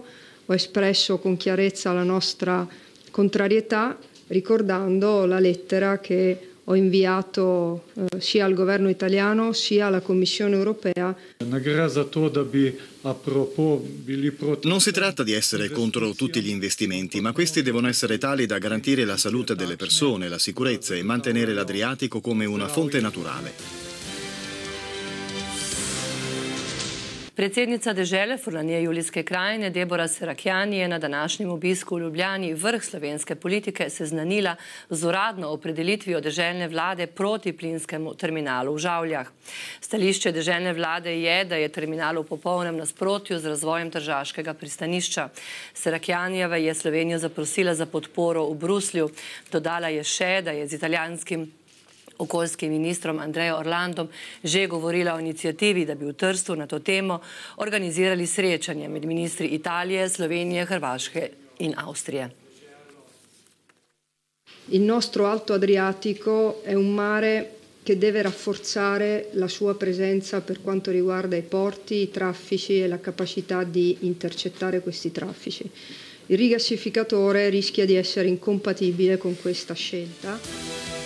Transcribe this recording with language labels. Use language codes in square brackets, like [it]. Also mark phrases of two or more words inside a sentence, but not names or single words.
[it] Ho espresso con chiarezza la nostra contrarietà, ricordando la lettera che ho inviato sia al governo italiano sia alla Commissione europea. Non si tratta di essere contro tutti gli investimenti, ma questi devono essere tali da garantire la salute delle persone, la sicurezza e mantenere l'Adriatico come una fonte naturale. [sl] Predsednica dežele Furlanije Julijske krajine Deborah Serracchiani je na današnjem obisku v Ljubljani vrh slovenske politike seznanila z uradno opredelitvijo deželne vlade proti plinskemu terminalu v Žavljah. Stališče deželne vlade je, da je terminal v popolnem nasprotju z razvojem tržaškega pristanišča. Serracchianijeva je Slovenijo zaprosila za podporo v Bruslju. Dodala je še, da je z italijanskim okoljskim ministrom Andrejo Orlandom že govorila o inicijativi, da bi v Trstu na to temo organizirali srečanje med ministri Italije, Slovenije, Hrvaške in Avstrije. [it] Il nostro Alto Adriatico è un mare che deve rafforzare la sua presenza per quanto riguarda i porti, i traffici e la capacità di intercettare questi traffici. Il rigassificatore rischia di essere incompatibile con questa scelta.